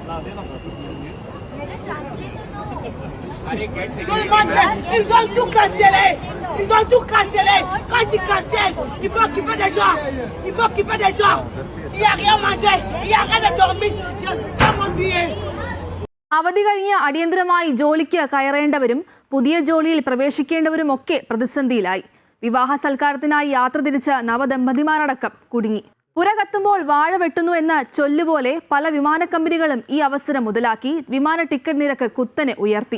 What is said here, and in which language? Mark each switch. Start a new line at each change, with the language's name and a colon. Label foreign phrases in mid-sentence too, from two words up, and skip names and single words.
French: Tout le monde, ils ont tout cancellé. Ils ont tout cancellé. Quand ils cancellent, il faut occuper des gens. Il faut occuper des gens. Il n'y a rien à manger. Il n'y a rien à dormir. Je vais mon billet.
Malayalam: അവധി കഴിഞ്ഞ് അടിയന്തരമായി ജോലിക്ക് കയറേണ്ടവരും പുതിയ ജോലിയിൽ പ്രവേശിക്കേണ്ടവരും ഒക്കെ പ്രതിസന്ധിയിലായി. വിവാഹ സൽക്കാരത്തിനായി യാത്ര തിരിച്ച നവദമ്പതിമാരടക്കം കുടുങ്ങി. പുര കത്തുമ്പോൾ വാഴ വെട്ടുന്നു എന്ന ചൊല്ലുപോലെ പല വിമാന കമ്പനികളും ഈ അവസരം മുതലാക്കി വിമാന ടിക്കറ്റ് നിരക്ക് കുത്തനെ ഉയർത്തി.